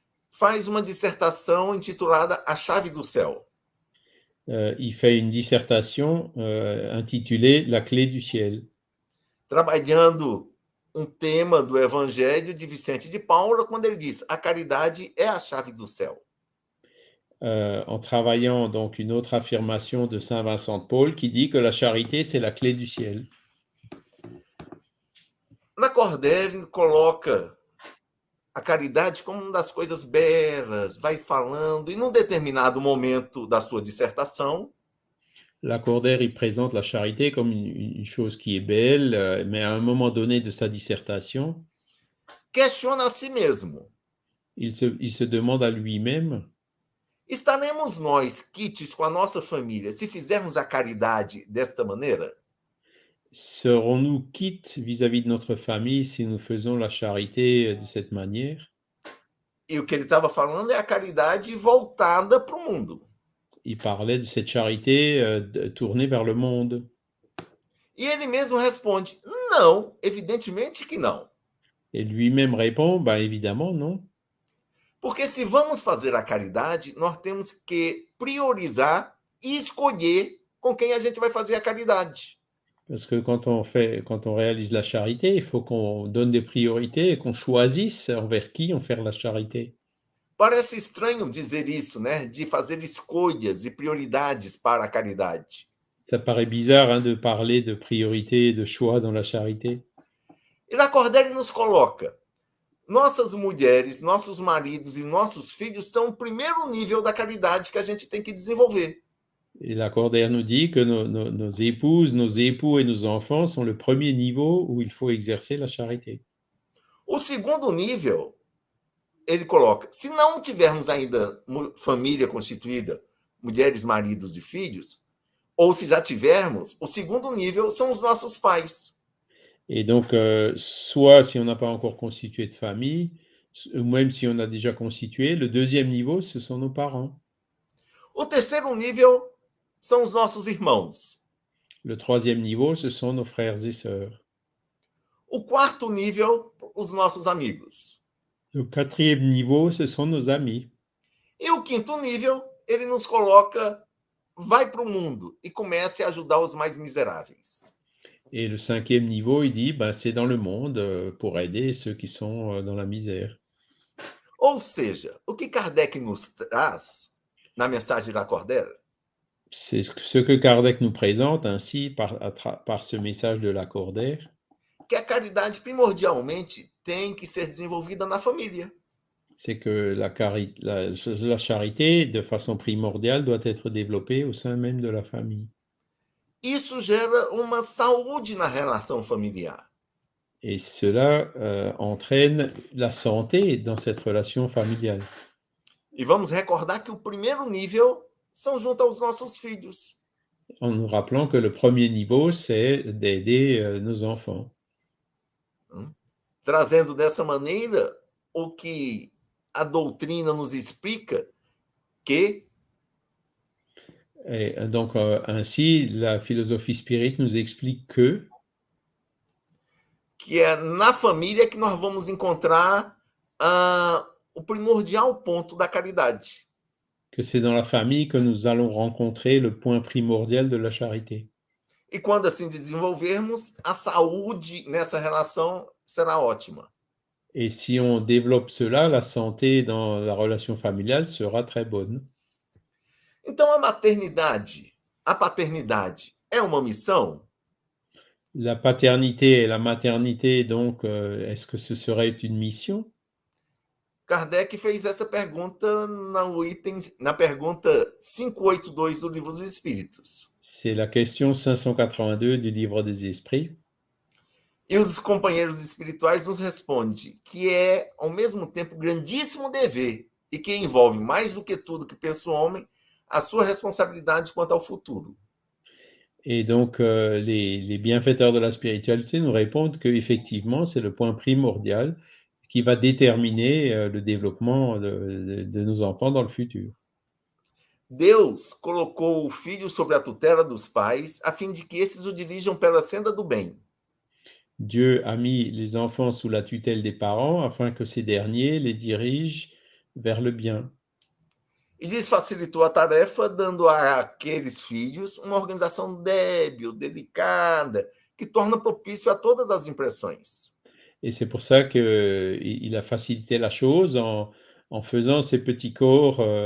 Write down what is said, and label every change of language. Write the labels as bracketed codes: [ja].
[pt] faz uma dissertação intitulada A Chave do Céu. [fr] Il fait une dissertation intitulée La clé du ciel. [pt] Trabalhando tema do Evangelho de Vicente de Paula, quando ele diz: a caridade é a chave do céu. [fr] en travaillant donc une autre affirmation de Saint Vincent de Paul qui dit que la charité, c'est la clé du ciel. [pt] Lacordaire coloca a caridade como uma das coisas belas, vai falando, e num determinado momento da sua dissertação, [fr] Lacordaire, il présente la charité comme une chose qui est belle, mais à un moment donné de sa dissertation, [pt] questiona a si mesmo. [fr] il se demande à lui-même, [pt] Estaremos nós quites com a nossa família se fizermos a caridade desta maneira? [fr] serons-nous quittes vis-à-vis de notre famille si nous faisons la charité de cette manière? [pt] E o que ele estava falando é a caridade voltada para o mundo. [fr] Il parlait de cette charité tournée vers le monde. [pt] E ele mesmo responde: não, evidentemente que não. [fr] Et lui-même répond, ben évidemment non. [pt] Porque se vamos fazer a caridade, nós temos que priorizar e escolher com quem a gente vai fazer a caridade. [fr] Parce que quand on réalise la charité, il faut qu'on donne des priorités et qu'on choisisse envers qui on fait la charité. [pt] Parece estranho dizer isso, né? De fazer escolhas e prioridades para a caridade. [fr] Ça paraît bizarre hein, de parler de priorité et de choix dans la charité. [pt] E Lacordaire nos coloca: nossas mulheres, nossos maridos e nossos filhos são o primeiro nível da caridade que a gente tem que desenvolver. [fr] Et Lacordaire nous dit que nos épouses, nos époux et nos enfants sont le premier niveau où il faut exercer la charité. [pt] O segundo nível, ele coloca: se não tivermos ainda família constituída, mulheres, maridos e filhos, ou se já tivermos, o segundo nível são os nossos pais. [fr] Et donc, soit si on n'a pas encore constitué de famille, ou même si on a déjà constitué, le deuxième niveau, ce sont nos parents. [pt] O terceiro nível são os nossos irmãos. [fr] Le troisième niveau, ce sont nos frères et sœurs. [pt] O quarto nível, os nossos amigos. [fr] Le quatrième niveau, ce sont nos amis. [pt] E o quinto nível, ele nos coloca: vai para o mundo e comece a ajudar os mais miseráveis. [fr] Et le cinquième niveau, il dit, ben, c'est dans le monde pour aider ceux qui sont dans la misère. [pt] Ou seja, o que Kardec nos traz na mensagem de Lacordaire, [fr] c'est ce que Kardec nous présente ainsi par ce message de Lacordaire, [pt] que a caridade primordialmente tem que ser desenvolvida na família. [fr] C'est que la charité, de façon primordiale, doit être développée au sein même de la famille. [pt] Isso gera uma saúde na relação familiar. [fr] Et cela entraîne la santé dans cette relation familiale. [pt] E vamos recordar que o primeiro nível são junto aos nossos filhos. [fr] En nous rappelant que le premier niveau, c'est d'aider nos enfants. [pt] Trazendo dessa maneira o que a doutrina nos explica, que [fr] Et donc, ainsi, la philosophie spirite nous explique [pt] que é na família que nós vamos encontrar o primordial ponto da caridade. [fr] que c'est dans la famille que nous allons rencontrer le point primordial de la charité. [pt] E quando assim desenvolvermos, a saúde nessa relação será ótima. [fr] Et si on développe cela, la santé dans la relation familiale sera très bonne. [pt] Então, a paternidade é uma missão? [fr] La paternité et la maternité, donc, est-ce que ce serait une mission? [pt] Kardec fez essa pergunta na pergunta 582 do Livro dos Espíritos. [fr] C'est la question 582 du Livre des Esprits. [pt] E os companheiros espirituais nos respondem que é, ao mesmo tempo, grandíssimo dever e que envolve, mais do que tudo que pensa o homem, a sua responsabilidade quanto ao futuro. [fr] Et donc, les bienfaiteurs de la spiritualité nous répondent qu'effectivement, c'est le point primordial qui va déterminer le développement de nos enfants dans le futur. [pt] Deus colocou o filho sobre a tutela dos pais, a fim de que esses o dirijam pela senda do bem. [fr] Dieu a mis les enfants sous la tutelle des parents afin que ces derniers les dirigent vers le bien. [pt] E lhes facilitou a tarefa, dando àqueles filhos uma organização débil, delicada, que torna propício a todas as impressões. [fr] Et c'est pour ça qu'il a facilité la chose en faisant ces petits corps